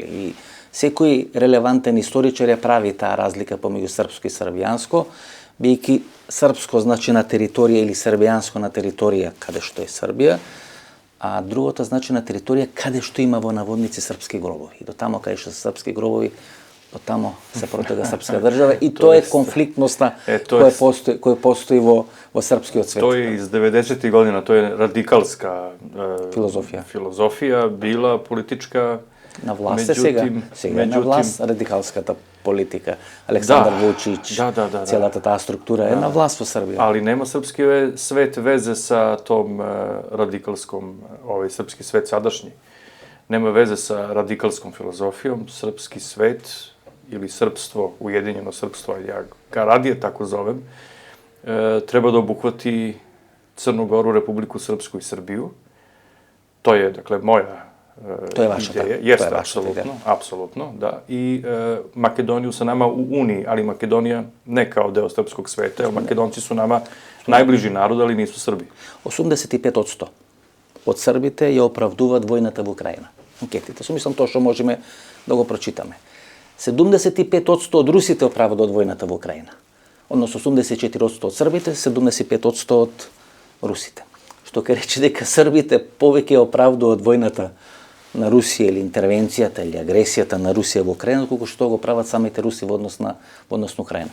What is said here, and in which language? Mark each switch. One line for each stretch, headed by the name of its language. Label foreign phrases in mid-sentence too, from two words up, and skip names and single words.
Macedonian: И секој релевантен историчар ја прави таа разлика помеѓу српско и србијанско, бидејќи српско значи на територија или србијанско на територија каде што е Србија, а другото значи на територија каде што има во наводници српски гробови. И до тамо каде што се српски гробови, до тамо се протега српска држава и тоа е конфликтноста која постои во српскиот свет.
Serbian: To je iz 90. godina, to je radikalska filozofија bila politička.
Macedonian: На власт е сега. Сега е на власт радикалската политика. Александар Вучич, целата таа структура е на власт во Србија.
Serbian: Ali nema srpski svet veze sa tom radikalskom, srpski svet sadašnji. Nema veze sa radikalskom filozofijom. Srpski svet ili srpstvo, ujedinjeno srpstvo, ja ga radije tako zovem, treba da obuhvati Crnu Goru, Republiku Srpsku i Srbiju. To je, dakle, moja to je vaša ideja. Jeste, apsolutno, da. I Makedoniju sa nama u Uniji, ali Makedonija ne kao deo srpskog sveta, jer Makedonci su nama najbliži narod, ali nisu Srbi.
Macedonian: 85% од србите ја оправдуваат војната во Украина. Анкетите. Со мислам тоа што можеме да го прочитаме. 75% од русите оправдуваат војната во Украина. Односно 84% од србите, 75% од русите. Што ке рече дека србите повеќе оправдуваат војната на Русија или интервенцијата или агресијата на Русија во Украина, колку што го прават самите руси во однос на Украина.